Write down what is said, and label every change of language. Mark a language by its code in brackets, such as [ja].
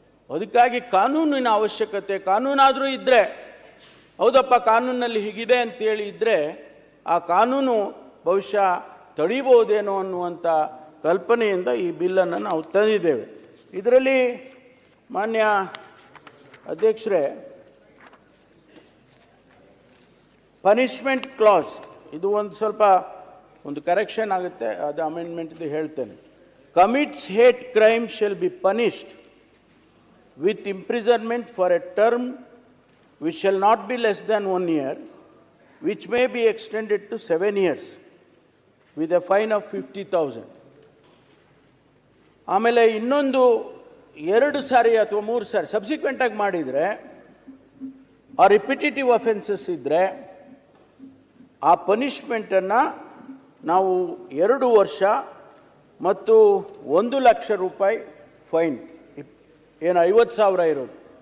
[kn] ಅದಕ್ಕಾಗಿ ಕಾನೂನಿನ ಅವಶ್ಯಕತೆ. ಕಾನೂನಾದರೂ ಇದ್ದರೆ, ಹೌದಪ್ಪ ಕಾನೂನಲ್ಲಿ ಹೀಗಿದೆ ಅಂತೇಳಿ ಇದ್ದರೆ ಆ ಕಾನೂನು ಬಹುಶಃ ತಡಿಬಹುದೇನೋ ಅನ್ನುವಂಥ ಕಲ್ಪನೆಯಿಂದ ಈ ಬಿಲ್ಲನ್ನು ನಾವು ತಂದಿದ್ದೇವೆ. ಇದರಲ್ಲಿ ಮಾನ್ಯ ಅಧ್ಯಕ್ಷರೇ, ಪನಿಷ್ಮೆಂಟ್ ಕ್ಲಾಸ್ ಇದು ಸ್ವಲ್ಪ ಕರೆಕ್ಷನ್ ಆಗುತ್ತೆ, ಅದು ಅಮೆಂಡ್ಮೆಂಟ್ ಹೇಳ್ತೇನೆ. [en] Commits hate crime shall be punished with imprisonment for a term which shall not be less than 1 year, which may be extended to 7 years with a fine of 50,000. [kn] ಆಮೇಲೆ ಇನ್ನೊಂದು 2 ಸಾರಿ ಅಥವಾ 3 ಸಾರಿ subsequent ಆಗಿ ಮಾಡಿದರೆ, ಆ repetitive offences ಇದ್ದರೆ ಆ ಪನಿಷ್ಮೆಂಟನ್ನು ನಾವು 2 ವರ್ಷ ಮತ್ತು 1 ಲಕ್ಷ ರೂಪಾಯಿ ಫೈನ್, ಏನು 50,000 ಇರೋದು.